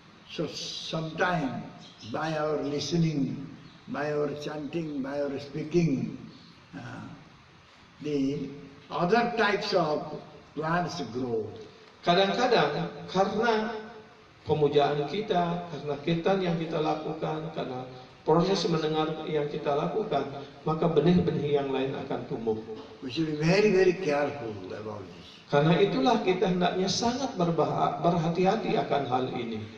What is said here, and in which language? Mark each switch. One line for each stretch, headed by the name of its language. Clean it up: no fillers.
English: So sometimes by our listening, by our chanting, by our speaking, the other types of plants grow.
Indonesian: Kadang-kadang karena pemujaan kita, karena kirtan yang kita lakukan, karena proses mendengar yang kita lakukan, maka benih-benih yang lain akan tumbuh.
English: We should be very, very careful about this.
Indonesian: Karena itulah kita hendaknya sangat berhati-hati akan hal ini.